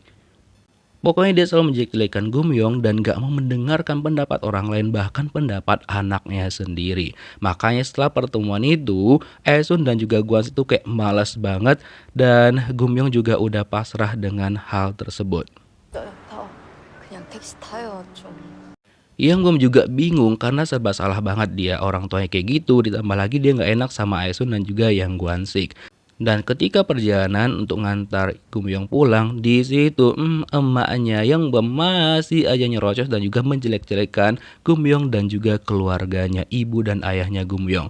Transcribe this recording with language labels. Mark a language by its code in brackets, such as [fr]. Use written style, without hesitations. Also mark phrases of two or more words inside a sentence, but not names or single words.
[id] Pokoknya dia selalu menjelek-jelekan Gumyong dan gak mau mendengarkan pendapat orang lain, bahkan pendapat anaknya sendiri. Makanya setelah pertemuan itu, Aesun dan juga Gwan itu kayak malas banget dan Gumyong juga udah pasrah dengan hal tersebut. [ko] 더 그냥 택시 타요 좀. [id] Yang Gum juga bingung karena serba salah banget dia, orang tuanya kayak gitu, ditambah lagi dia nggak enak sama Aesun dan juga Yang Gwansik. Dan ketika perjalanan untuk ngantar Gumyong pulang, di situ emaknya yang masih aja nyerocos dan juga menjelek-jelekan Gumyong dan juga keluarganya, ibu dan ayahnya Gumyong.